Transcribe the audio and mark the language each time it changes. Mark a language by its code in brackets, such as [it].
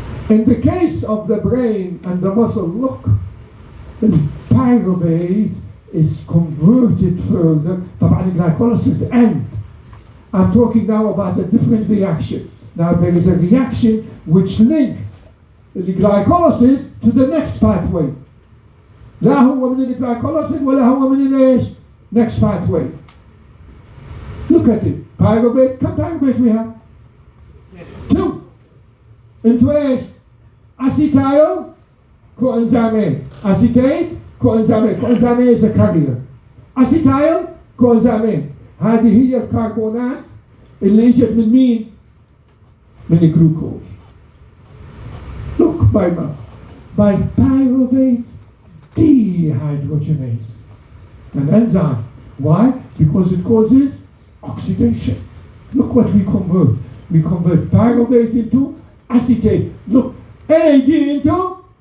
[en] In the case of the brain and the muscle, look, the pyruvate is converted further. طبعا glycolysis end. I'm talking now about a different reaction. Now there is a reaction which links the glycolysis to the next pathway. [ar] لا هو من الglycolysis ولا هو من ايش؟ [en] Next pathway. Look at it. Pyruvate. كم pyruvate we have? 2. Into ايش؟ Acetyl coenzyme. Acetate coenzyme. Coenzyme is a carrier. Acetyl coenzyme. [ar] هذه هي الكربونات اللي اجت من مين؟ من الجلوكوز. [en] Look by pyruvate dehydrogenase, an enzyme. Why? Because it causes oxidation. Look what we convert. We convert pyruvate into acetate. Look, NAD into